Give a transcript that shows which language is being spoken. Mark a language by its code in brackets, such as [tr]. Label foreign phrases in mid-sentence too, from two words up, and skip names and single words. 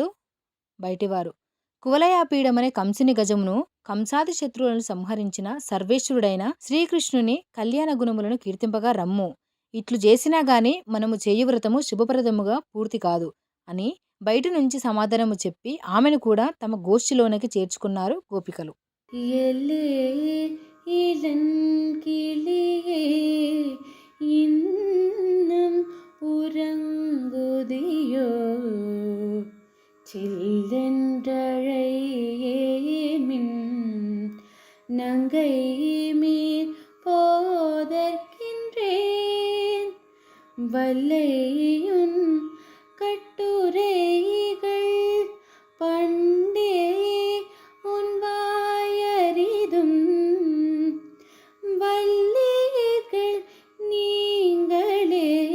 [te] బయటివారు: కువలయాపీడమనే కంసుని గజమును, కంసాది శత్రువులను సంహరించిన సర్వేశ్వరుడైన శ్రీకృష్ణుని కళ్యాణ గుణములను కీర్తింపగా రమ్ము. ఇట్లు చేసినా గాని మనము చేయు వ్రతము శుభప్రదముగా పూర్తి కాదు అని బయట నుంచి సమాధానము చెప్పి ఆమెను కూడా తమ గోష్ఠిలోనికి చేర్చుకున్నారు గోపికలు. [ta] எல்லே இளங்கிளியே இன்னம் உறங்குதியோ சில்லென்றழையேமின் நங்கை மீர் போதற்கின்றேன் வல்லையுன் கட்டுரைகள் பண்டே உன் வாயறிதும் வல்லீர்கள் நீங்களே